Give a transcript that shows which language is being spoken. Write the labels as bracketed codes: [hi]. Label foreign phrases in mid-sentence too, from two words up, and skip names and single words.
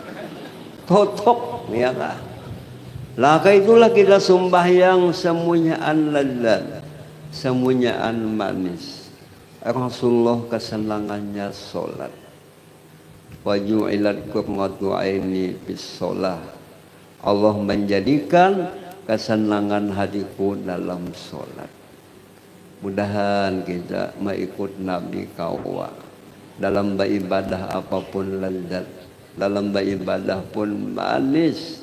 [bjn] Totok ya kah? Laka itulah kita sembahyang semuanyaan lezat, semuanyaan manis. [id] Rasulullah kesenangannya solat. [ar] وجعلت قرة عيني بالصلاة. [id] Allah menjadikan kesenangan hatiku dalam sholat. [bjn] Mudahan kita mengikut Nabi kawa dalam beribadah apapun lezat, dalam beribadah pun manis.